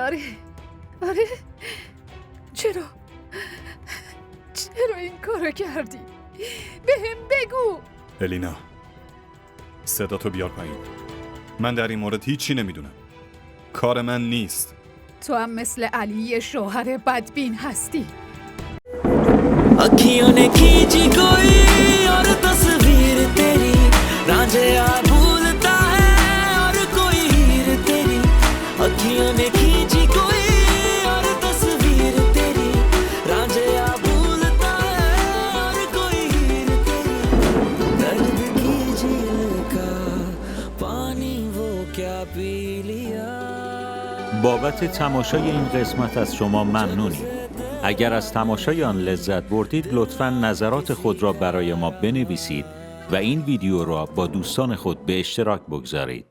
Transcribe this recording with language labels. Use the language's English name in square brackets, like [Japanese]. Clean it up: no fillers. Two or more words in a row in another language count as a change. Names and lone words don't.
[Persian] آره چرا این کارو کردی؟ بهم بگو. الینا، صداتو بیار پایین. من در این مورد هیچی نمیدونم. کار من نیست. تو هم مثل علی شوهر بدبین هستی. [Hindi] अखियों ने खींची कोई और तस्वीर तेरी रांझे आ भूलता है और कोई हीर तेरी अखियों ने खींची कोई और तस्वीर तेरी रांझे आ भूलता है और कोई हीर तेरी दर्द की झील का पानी वो क्या पी लिया. [Persian] بابت تماشای این قسمت از شما ممنونیم. اگر از تماشای آن لذت بردید لطفاً نظرات خود را برای ما بنویسید و این ویدیو را با دوستان خود به اشتراک بگذارید.